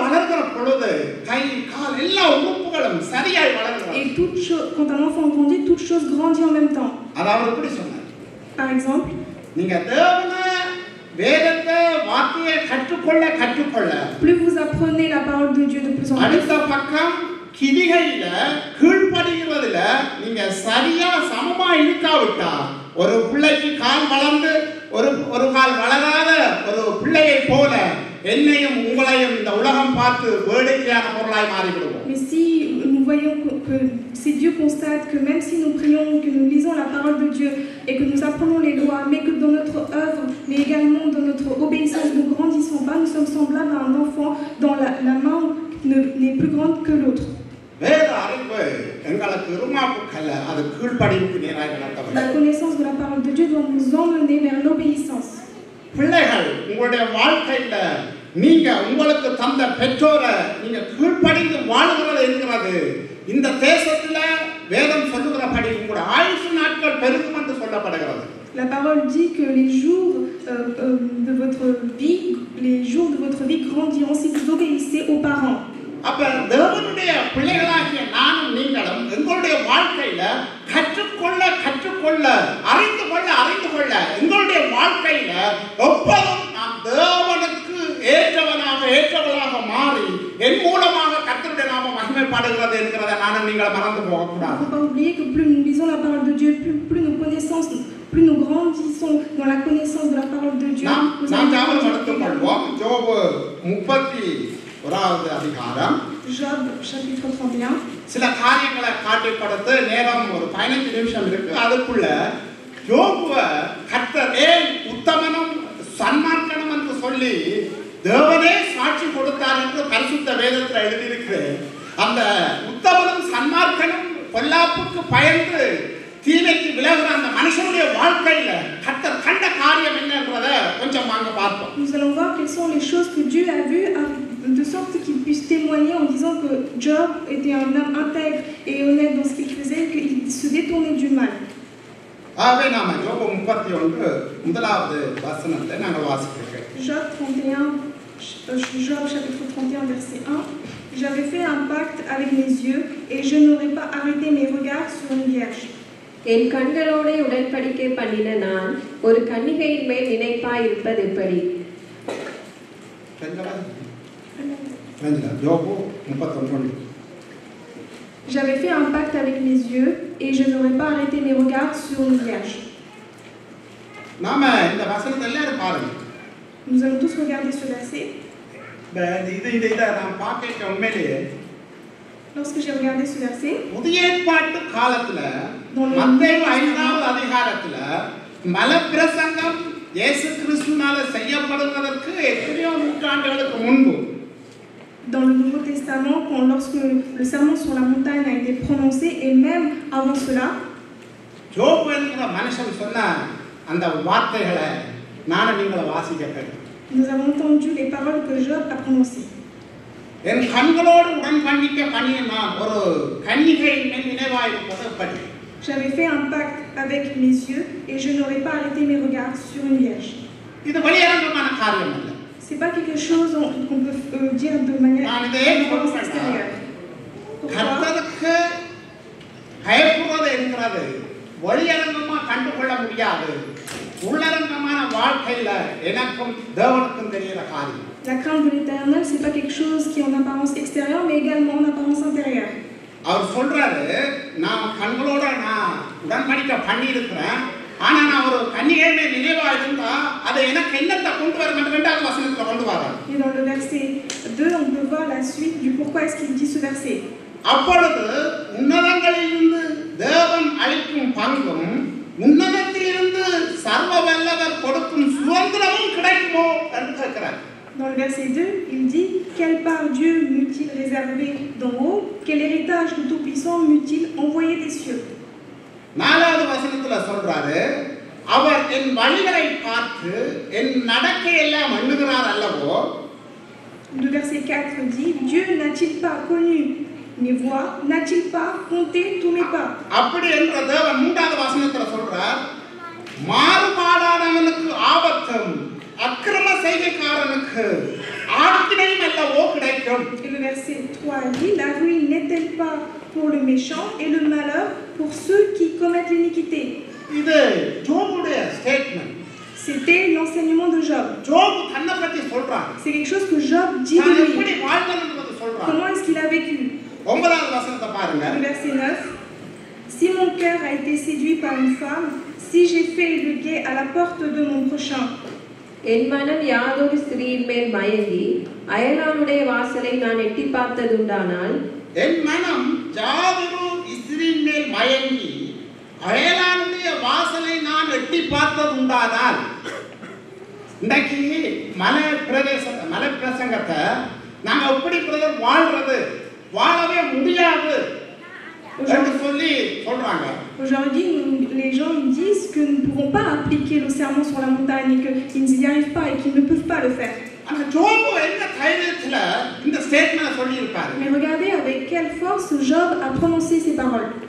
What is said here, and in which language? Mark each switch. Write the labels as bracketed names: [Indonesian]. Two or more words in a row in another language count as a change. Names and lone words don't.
[French] Et quand un enfant grandit, toute chose grandit en même temps. Par exemple, plus vous apprenez la parole de Dieu de plus en plus, [Tamil] கிரிகையில கீழ்ப்படிகிறதுல நீங்க சரியா சமமா இருக்காவிட்டா ஒரு பிள்ளைக்கு கால் வளர்ந்து ஒரு கால் வளராத ஒரு பிள்ளையை போல என்னையும் உங்களையும் இந்த உலகம் பார்த்து வேடிக்கையான பொருளாய் மாறிவிடுவோம். [French] Mais si nous voyons que si Dieu constate que même si nous prions, que nous lisons la parole de Dieu et que nous apprenons les lois, mais que dans notre œuvre, mais également dans notre obéissance, nous ne grandissons pas, nous sommes semblables à un enfant dont la main n'est plus grande que l'autre. La connaissance de la parole de Dieu doit nous emmener vers l'obéissance. [Tamil] பிள்ளைகள் உங்களுடைய வாழ்க்கையில நீங்க உங்களுக்கு தந்த பெற்றோரை நீங்க கீழ்ப்படிந்து வாழ்கிறது என்கிறது இந்த தேசத்துல வேதம் சொல்லுகிறபடி உங்களுடைய ஆயுசு நாட்கள் பெருகும் என்று சொல்லப்படுகிறது. [French] La parole dit que les jours de votre vie, les jours de votre vie grandiront si vous obéissez aux parents. [Tamil] அப்ப தேவனுடைய பிள்ளைகளாகிய நானும் நீங்களும் எங்களுடைய வாழ்க்கையில கற்றுக்கொள்ள அறிந்து கொள்ள எங்களுடைய வாழ்க்கையில எப்போதும் நாம் தேவனுக்கு ஏற்றவளாக மாறி என் மூலமாக கர்த்தருடைய நாமம் மகிமைப்படுகிறது என்கிறதை நானும் நீங்கள் மறந்து போகக்கூடாது. [French] Il ne faut pas oublier que plus nous lisons la parole de Dieu, plus nos connaissances, plus nous grandissons dans la connaissance de la parole de Dieu. [Tamil] நாம் ஞாபகம் எடுத்துக்கொள்வோம். யோபு 31வது அதிகாரம் [French] Job chapitre 31. [Tamil] சில காரியங்களை காட்டிப்படுத்த நேரம் ஒரு 15 நிமிஷம் இருக்கு. அதுக்குள்ள யோபுவ கர்த்தர் ஏன் உத்தமனும் சன்மார்க்கனும் என்று சொல்லி தேவனே சாட்சி கொடுத்தார் என்று பரிசுத்த வேதத்தில் எழுதியிருக்கிறேன். அந்த உத்தமனும் சன்மார்க்கனும் பொல்லாப்புக்கு பயந்து தீமைக்கு விலகுற அந்த மனுஷனுடைய வாழ்க்கையில கர்த்தர் கண்ட காரியம் என்னன்றதை கொஞ்சம் வாங்க பார்ப்போம். [French] Nous allons voir quelles sont les choses que Dieu a vues de sorte qu'il puisse témoigner en disant que Job était un homme intègre et honnête dans ce qu'il faisait, qu'il se détournait du mal. [Tamil] ஆகவே நாம யோபு 31 முதலாவது வசனத்தை நாங்கள் வாசிக்கிறோம். [French] Job 31, Job chapitre 31 verset 1. J'avais fait un pacte avec mes yeux et je n'aurais pas arrêté mes regards sur une vierge. [Tamil] என் கண்களோடு உடன்படிக்கை பண்ணின நான் ஒரு கன்னிகையின் மேல் நினைப்பாய் இருப்பது எப்படி? யோபு 31. [French] J'avais fait un pacte avec mes yeux et je n'aurais pas arrêté mes regards sur une vierge. [Tamil] நாம இந்த வசனத்தை எல்லாரும் பாருங்க. [French] Nous allons tous regarder ce verset. [Tamil] இதை நான் பார்க்க உண்மையிலேயே [French] Lorsque j'ai regardé ce verset, [Tamil] புதிய ஏற்பாட்டு காலத்துல மத்தேயு 5வது அதிகாரத்துல மலப்பிரசங்கம் இயேசு கிறிஸ்துவினால செய்யப்படுவதற்கு எத்தனையோ நூற்றாண்டுகளுக்கு முன்பு [French] dans le Nouveau Testament, lorsque le sermon sur la montagne a été prononcé, et même avant cela, [Tamil] யோபு என்கிற மனுஷன் சொன்ன அந்த வார்த்தைகளை நானும் நீங்களை வாசிக்க வேண்டும். [French] nous avons entendu les paroles que Job a prononcées. [Tamil] என் கண்களோடு உடன்படிக்கை பண்ணிய நான் ஒரு கன்னிகையின் மேல் நினைவாயிருப்பது எப்படி? [French] J'avais fait un pacte avec mes yeux et je n'aurais pas arrêté mes regards sur une vierge. [Tamil] இது வெளியரங்கமான காரியம் அல்ல. [French] C'est pas quelque chose qu'on peut dire de manière extérieure. [Tamil] கர்த்தருக்கு பயப்படுவது என்கிறது வெளியரங்கமா கண்டுகொள்ள முடியாது. உள்ளரங்கமான வாழ்க்கையில எனக்கும் தேவனுக்கும் தெரிகிற காரியம். [French] La crainte de l'Éternel, c'est pas quelque chose qui est en apparence extérieure, mais également en apparence intérieure. [Tamil] அவர் சொல்றாரு, நான் கண்களோட நான் உடன்படிக்கை பண்ணி இருக்கிறேன். ஆனா நான் ஒரு கன்னிகையை நினைவா இருந்தா அதை எனக்கு என்னத்தை கொண்டு வரும் என்று 2வது வசனத்துல கொண்டு வரார். [French] Et dans le verset 2, on peut voir la suite du pourquoi est-ce qu'il dit ce verset. [Tamil] அப்பொழுது உன்னதங்களிலிருந்து தேவன் அளிக்கும் பங்கும் உன்னதத்திலிருந்து சர்வ வல்லவர் கொடுக்கும் சுதந்திரமும் கிடைக்குமோ என்று கேட்கிறார். [French] Dans le verset 2, il dit « Quelle part Dieu m'eût-il réservé d'en haut? Quel héritage le Tout-Puissant m'eut-il envoyé des cieux ?» [Tamil] 4வது வசனத்துல சொல்றாரு, அவர் என் வழிகளை பார்த்து என் நடக்கை எல்லாம் எண்ணுகிறார் அல்லவோ. [French] Le verset 4 dit « Dieu n'a-t-il pas connu mes voies? N'a-t-il pas compté tous mes pas ?» [Tamil] அப்படி என்ற தேவன் 3வது வசனத்துல சொல்றார், மாறுபாடானவனுக்கு ஆபத்தும் அக்கிரம செய்கைக்காரனுக்கு ஆக்கினையும் அல்லவோ கிடைக்கும். [French] Et le verset 3 dit « La ruine n'est-elle pas pour le méchant et le malheur pour ceux qui commettent l'iniquité ?» [Tamil] இது ஜோபுடைய ஸ்டேட்மென்ட். [French] C'était l'enseignement de Job. [Tamil] ஜோபு தன்னை பத்தி சொல்றார். [French] C'est quelque chose que Job dit de lui. [Tamil] எப்படி வாழ்ந்ததுன்னு சொல்றார். [French] Comment est-ce qu'il a vécu? [Tamil] 9வது வசனத்தை பாருங்க. [French] Le verset 9. Si mon cœur a été séduit par une femme, si j'ai fait le guet à la porte de mon prochain. [Tamil] என் மனம் யாதொரு ஸ்திரீயின் மேல் மயங்கி அயலானுடைய வாசலை நான் எட்டி பார்த்ததுண்டானால் என் மனம் யாதொரு ஸ்திரீயின் மேல் மயங்கி அயலானுடைய வாசலை நான் எட்டி பார்த்ததுண்டானால். இன்னைக்கு மலை பிரசங்கத்தை நாங்க எப்படி வாழ்றது வாழவே முடியாது என்று சொல்லி சொல்றாங்க. [French] Aujourd'hui, les gens disent que nous ne pouvons pas appliquer le sermon sur la montagne et qu'ils n'y arrivent pas et qu'ils ne peuvent pas le faire. Mais regardez avec quelle force Job a prononcé ces paroles.